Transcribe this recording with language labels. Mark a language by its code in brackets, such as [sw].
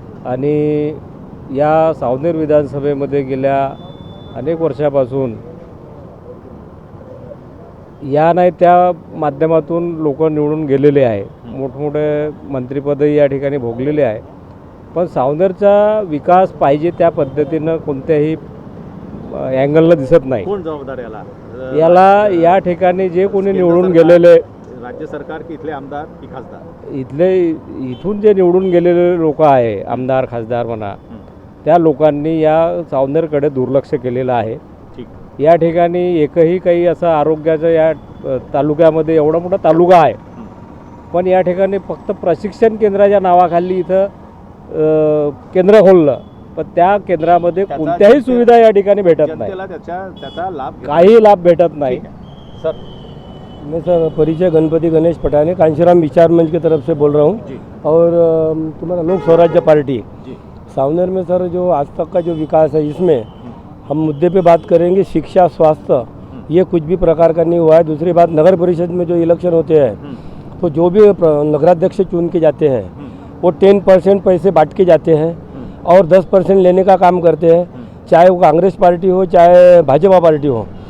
[mr] आणि या सावनेर विधानसभेमध्ये गेल्या अनेक वर्षापासून या नाही त्या माध्यमातून लोक निवडून गेलेले आहे, मोठमोठे मंत्रिपदही या ठिकाणी भोगलेले आहे. पण सावनेरचा विकास पाहिजे त्या पद्धतीनं कोणत्याही अँगलनं दिसत नाही. कोण जबाबदार याला या ठिकाणी जे कोणी निवडून गेलेले, राज्य सरकार की इथले आमदार की खासदार? इथून जे निवडून गेलेले लोक आहे, आमदार खासदार म्हणा, त्या लोकांनी या सावनेरकडे दुर्लक्ष केलेलं आहे. ठीक. या ठिकाणी एकही काही असं आरोग्याचं या तालुक्यामध्ये एवढा मोठा तालुका आहे, पण या ठिकाणी फक्त प्रशिक्षण केंद्राच्या नावाखाली इथं केंद्र खोललं, पण त्या केंद्रामध्ये कोणत्याही सुविधा या ठिकाणी भेटत नाही, त्याचा लाभ काही लाभ भेटत नाही। [hi] सर मैं सर परिचय गणपति गणेश पटाने कांशीराम विचार मंच की तरफ से बोल रहा हूँ और तुम्हारा लोक स्वराज्य पार्टी सावनेर में सर जो आज तक का जो विकास है इसमें हम मुद्दे पे बात करेंगे। शिक्षा, स्वास्थ्य, ये कुछ भी प्रकार का नहीं हुआ है। दूसरी बात, नगर परिषद में जो इलेक्शन होते हैं तो जो भी नगराध्यक्ष चुन के जाते हैं वो 10% पैसे बांट के जाते हैं और 10% लेने का काम करते हैं, चाहे वो कांग्रेस पार्टी हो चाहे भाजपा पार्टी हो।